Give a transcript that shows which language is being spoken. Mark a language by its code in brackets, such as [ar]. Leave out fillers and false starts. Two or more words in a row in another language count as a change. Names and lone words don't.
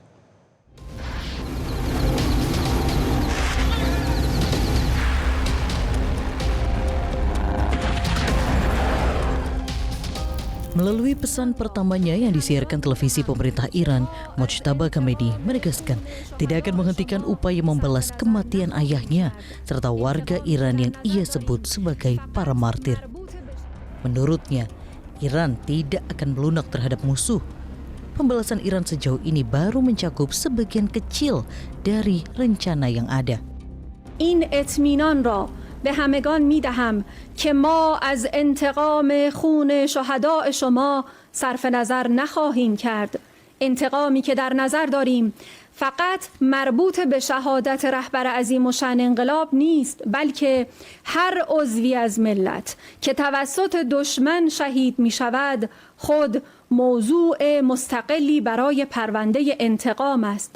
[id] Melalui pesan pertamanya yang disiarkan televisi pemerintah Iran, Mojtaba Khamenei menegaskan tidak akan menghentikan upaya membalas kematian ayahnya serta warga Iran yang ia sebut sebagai para martir. Menurutnya, Iran tidak akan melunak terhadap musuh. Pembalasan Iran sejauh ini baru mencakup sebagian kecil dari rencana yang ada. [fa] این اطمینان را به همگان می دهم که ما از انتقام خون شهداء شما صرف نظر نخواهیم کرد. انتقامی که در نظر داریم فقط مربوط به شهادت رهبر عظیم الشأن انقلاب نیست، بلکه هر عضوی از ملت که توسط دشمن شهید می شود خود موضوع مستقلی برای پرونده انتقام است.